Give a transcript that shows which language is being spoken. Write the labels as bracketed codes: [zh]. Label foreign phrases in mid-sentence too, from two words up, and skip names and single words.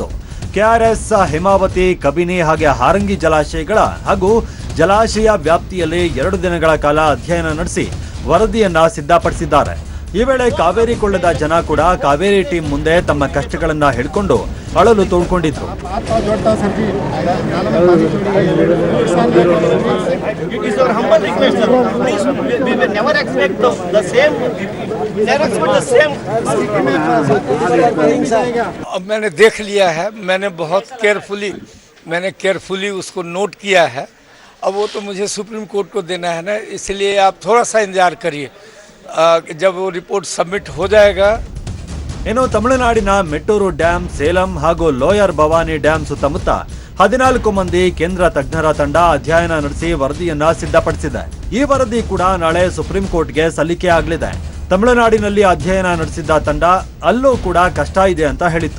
[kn] ಕೆಆರ್ಎಸ್, ಹೇಮಾವತಿ, ಕಬಿನಿ ಹಾಗೆ ಹಾರಂಗಿ ಜಲಾಶಯಗಳ ಹಾಗೂ ಜಲಾಶಯ ವ್ಯಾಪ್ತಿಯಲ್ಲಿ 2 ದಿನಗಳ ಕಾಲ ಅಧ್ಯಯನ ನಡೆಸಿ ವರದಿಯನ್ನ ಸಿದ್ಧಪಡಿಸಿದ್ದಾರೆ. ಈ ವೇಳೆ ಕಾವೇರಿ ಕೊಳ್ಳದ ಜನ ಕೂಡ ಕಾವೇರಿ ಟೀಮ್ ಮುಂದೆ ತಮ್ಮ ಕಷ್ಟಗಳನ್ನ ಹಿಡ್ಕೊಂಡು ಅಳಲು ತೋಡ್ಕೊಂಡಿದ್ರು. [hi] मैंने देख लिया है, मैंने बहुत केयरफुली उसको नोट किया है. अब वो तो मुझे सुप्रीम कोर्ट को देना है ना, इसलिए आप थोड़ा सा इंतजार करिए. जब वो [en] report submit [hi] हो जाएगा. [kn] ಇನ್ನು ತಮಿಳುನಾಡಿನ ಮೆಟ್ಟೂರು ಡ್ಯಾಂ, ಸೇಲಂ ಹಾಗೂ ಲೋಯರ್ ಭವಾನಿ ಡ್ಯಾಂ ಸುತ್ತಮುತ್ತ 14 ಮಂದಿ ಕೇಂದ್ರ ತಜ್ಞರ ತಂಡ ಅಧ್ಯಯನ ನಡೆಸಿ ವರದಿಯನ್ನ ಸಿದ್ಧಪಡಿಸಿದೆ. ಈ ವರದಿ ಕೂಡ ನಾಳೆ ಸುಪ್ರೀಂ ಕೋರ್ಟ್ಗೆ ಸಲ್ಲಿಕೆ ಆಗಲಿದೆ. ತಮಿಳುನಾಡಿನಲ್ಲಿ ಅಧ್ಯಯನ ನಡೆಸಿದ್ದ ತಂಡ ಅಲ್ಲೂ ಕೂಡ ಕಷ್ಟ ಇದೆ ಅಂತ ಹೇಳಿತ್ತು.